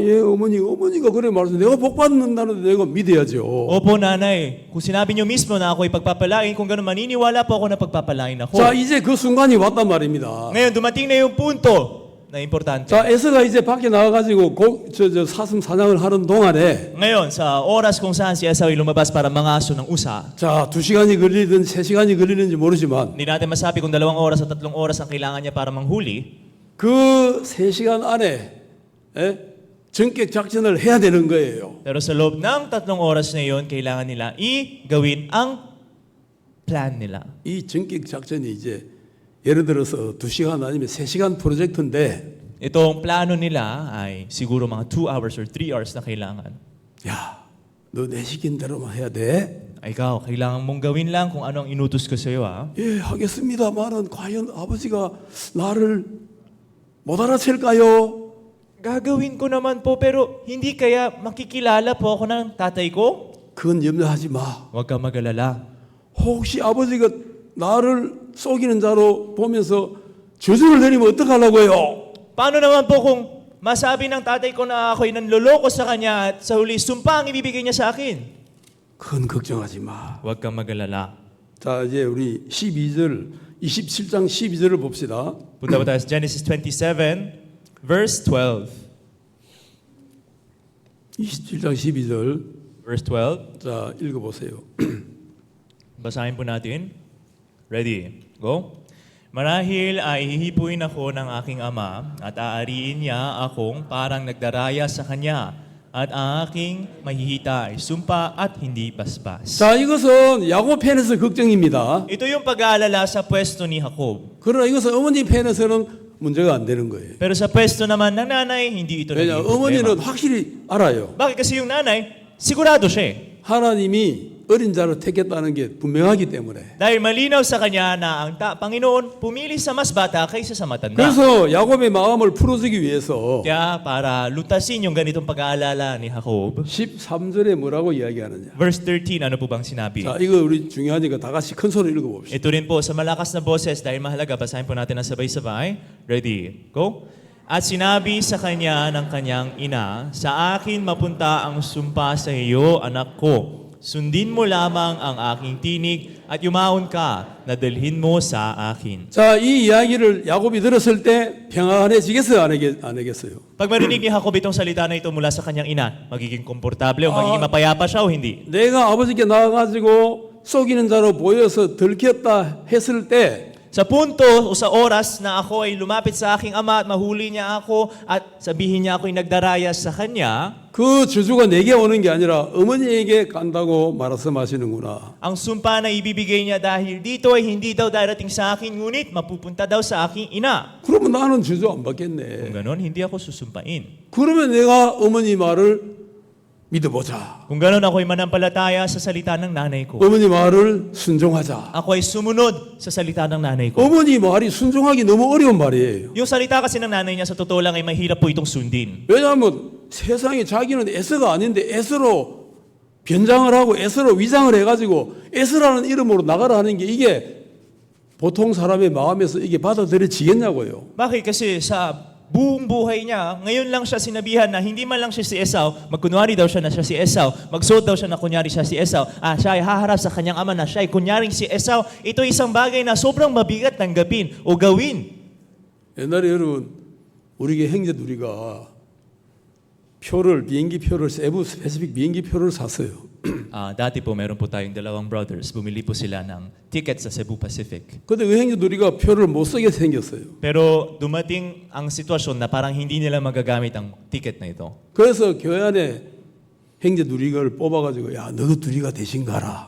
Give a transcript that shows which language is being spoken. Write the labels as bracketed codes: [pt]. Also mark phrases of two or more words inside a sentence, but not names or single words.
[ko] 예, 어머니가 그래 말해서 내가 복 받는다는데 내가 믿어야죠. [tl] Opo, nanay. Kung sinabi niyo mismo na ako ay pagpapalain, kung gano'n maniniwala po ako na pagpapalain ako. [ko] 자, 이제 그 순간이 왔단 말입니다. [tl] Ngayon, dumating na yung punto na importante. [ko] 자, 에서가 이제 밖에 나가가지고 사슴 사냥을 하는 동안에 [tl] Ngayon, sa oras kung saan si Esau ay lumabas para mangaso ng usa, [ko] 자, 2시간이 걸리든 3시간이 걸리는지 모르지만 [tl] hindi natin masabi kung 2 oras o 3 oras ang kailangan niya para manghuli. [ko] 그 3시간 안에 전격 작전을 해야 되는 거예요. [tl] Pero sa loob ng 3 oras na yun, kailangan nila i-gawin ang plan nila. [ko] 이 전격 작전이 이제 예를 들어서 2시간 아니면 3시간 프로젝트인데 [tl] Itong plano nila ay siguro mga [en] 2 hours or 3 hours [tl] na kailangan. [ko] 야, 너 내 시킨 대로만 해야 돼. [tl] Ikaw, kailangan mong gawin lang kung ano ang inutos ko sa iyo, ha? [ko] 예, 하겠습니다만은 과연 아버지가 나를 못 알아챌까요? [tl] Gagawin ko naman po, pero hindi kaya makikilala po ako ng tatay ko? [ko] 그건 염려하지 마. [tl] Huwag kang mag-alala. [ko] 혹시 아버지가 나를 속이는 자로 보면서 저주를 내리면 어떡하려고요? [tl] Paano naman po kung masabi ng tatay ko na ako'y nanloloko sa kanya at sa huli sumpa ang ibibigay niya sa akin? [ko] 그건 걱정하지 마. [tl] Huwag kang mag-alala. [ko] 자, 이제 우리 12절, 27장 12절을 봅시다. [tl] Punta po tayo sa Genesis 27, verse 12. [ko] 27장 12절. [tl] Verse 12. [ko] 자, 읽어보세요. [tl] Basahin po natin. [en] Ready? Go. [tl] Marahil ay hihipuin ako ng aking ama at aariin niya akong parang nagdaraya sa kanya at ang aking mahihita ay sumpa at hindi basbas. [ko] 자, 이것은 야곱 팬에서 걱정입니다. [tl] Ito yung pag-aalala sa pwesto ni Jacob. [ko] 그러나 이것은 어머니 팬에서는 문제가 안 되는 거예요. [tl] Pero sa pwesto naman ng nanay, hindi ito [ko] 왜냐, [tl] naging problema. [ko] 어머니는 확실히 알아요. [tl] Bakit? Kasi yung nanay, sigurado siya eh. [ko] 하나님이 어린 자를 택했다는 게 분명하기 때문에. [tl] Dahil malinaw sa kanya na ang Panginoon pumili sa mas bata kaysa sa matanda. [ko] 그래서 야곱의 마음을 풀어주기 위해서 [tl] Kaya para lutasin yung ganitong pag-aalala ni Jacob, [ko] 13절에 뭐라고 이야기하느냐. [tl] verse 13, ano po bang sinabi? [ko] 자, 이거 우리 중요하니까 다 같이 큰 소리 읽어봅시다. [tl] Ito rin po sa malakas na boses dahil mahalaga, basahin po natin ng sabay-sabay. [en] Ready? Go. [tl] At sinabi sa kanya ng kanyang ina, sa akin mapunta ang sumpa sa iyo, anak ko. Sundin mo lamang ang aking tinig at yumaon ka na dalhin mo sa akin. [ko] 자, 이 이야기를 야곱이 들었을 때 평안해지겠어요? 안 하겠어요? [tl] Pag marinig ni Jacob itong salita na ito mula sa kanyang ina, magiging komportable o magiging mapayapa siya o hindi? [ko] 내가 아버지께 나와가지고 속이는 자로 보여서 들켰다 했을 때 [tl] Sa punto o sa oras na ako ay lumapit sa aking ama at mahuli niya ako at sabihin niya ako'y nagdaraya sa kanya, [ko] 그 저주가 내게 오는 게 아니라 어머니에게 간다고 말씀하시는구나. [tl] ang sumpa na ibibigay niya dahil dito ay hindi daw darating sa akin, ngunit mapupunta daw sa aking ina. [ko] 그러면 나는 저주 안 [tl] Kung [ko] 받겠네. [tl] ganon, hindi ako susumpain. [ko] 그러면 내가 어머니 말을 믿어보자. [tl] Kung ganon, ako'y manampalataya sa salita ng nanay ko. [ko] 어머니 말을 순종하자. [tl] Ako ay sumunod sa salita ng nanay ko. [ko] 어머니 말이 순종하기 너무 어려운 말이에요. [tl] Yung salita kasi ng nanay niya sa totoo lang ay mahirap po itong sundin. [ko] 왜냐하면 세상에 자기는 에서가 아닌데 에서로 변장을 하고 에서로 위장을 해가지고 에서라는 이름으로 나가라 하는 게 이게 보통 사람의 마음에서 이게 받아들여지겠냐고요. [tl] Bakit? Kasi sa buong buhay niya, ngayon lang siya sinabihan na hindi man lang siya si Esau, magkunwari daw siya na siya si Esau, magsuot daw siya na kunyari siya si Esau, siya ay haharap sa kanyang ama na siya ay kunyaring si Esau. Ito ay isang bagay na sobrang mabigat tanggapin o gawin. [ko] 옛날에 여러분 우리게 형제 둘이가 비행기 표를 세부 스페시픽 비행기 표를 샀어요. [tl] Dati po meron po tayong dalawang brothers, bumili po sila ng ticket sa Cebu Pacific. [ko] 근데 그 형제 둘이가 표를 못 쓰게 생겼어요. [tl] Pero dumating ang sitwasyon na parang hindi nila magagamit ang ticket na ito. [ko] 그래서 교회 안에 형제 둘이를 뽑아가지고 야 너희 둘이가 대신 가라.